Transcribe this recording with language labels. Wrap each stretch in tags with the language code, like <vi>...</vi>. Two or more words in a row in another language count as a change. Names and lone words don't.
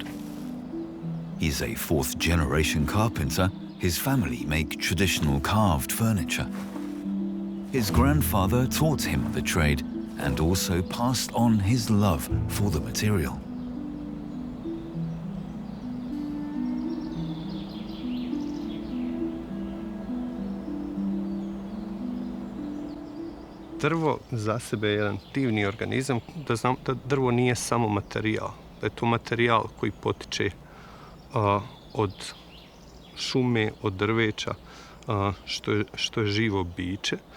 <en>He's a fourth-generation carpenter. His family make traditional carved furniture. His grandfather taught him the trade and also passed on his love for the material.</en> <sr>Drvo za sebe je jedan divni organizam, da znam da drvo nije samo materijal, da je to materijal koji potiče od šume, od drveća, što je živo biće.</sr>